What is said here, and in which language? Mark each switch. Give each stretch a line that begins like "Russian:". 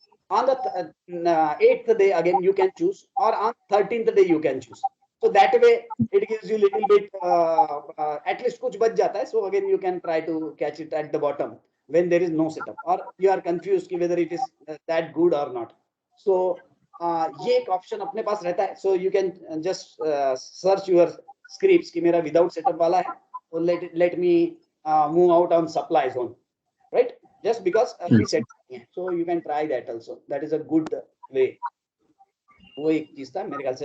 English: On the 8th day again you can choose, or on 13th day you can choose. So that way it gives you little bit at least
Hindi: कुछ बच जाता है.
English: So again you can try to catch it at the bottom when there is no setup, or you are confused कि whether it is that good or not.
Hindi: So ये एक option अपने पास रहता है.
English: So you can just search your scripts
Hindi: कि मेरा without setup वाला है,
English: so let me move out on supply zone, right? Just because we set, so you can try that also. That is a good way.
Hindi: वो एक चीज था मेरे ख्याल से.